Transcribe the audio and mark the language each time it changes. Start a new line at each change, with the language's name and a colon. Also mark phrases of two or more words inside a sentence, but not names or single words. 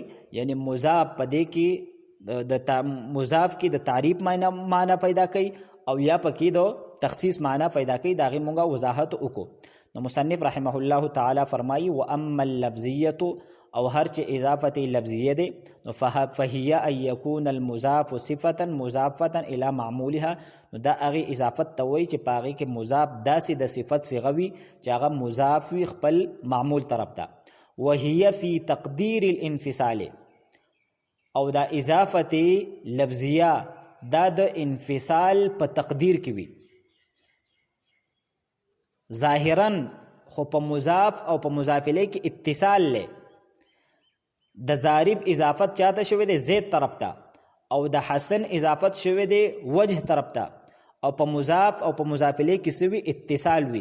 Pashto: یعنی مضاف په دې کې د مضاف کې د تعریف معنی پیدا کوي او یا پکې د تخصیص معنی پیدا کوي. دا غي مونږه وضاحت وکړو. نو مصنف رحمه الله تعالی فرمایي
Arabic: واما اللفظیه
Pashto: او هر چې اضافت لفظیه ده نو
Arabic: فهي ان يكون المضاف صفه مضافه الى معمولها،
Pashto: نو دا هغه اضافت ته وایي چې پاغي کې مضاف داسې د صفت صيغوي چې هغه مضاف وي خپل معمول طرف ته.
Arabic: وهي في تقدير الانفصال،
Pashto: او دا اضافت لفظیه دا د انفصال په تقدیر کې وي. ظاهرا خو په مضاف او په مضاف الیه کې اتصال له د ضارب اضافت چاته شوی دی زید طرف ته، او د حسن اضافت شوی دی وجه طرف ته، او په مضاف او په مضاف الیه کې سوي اتصال وي.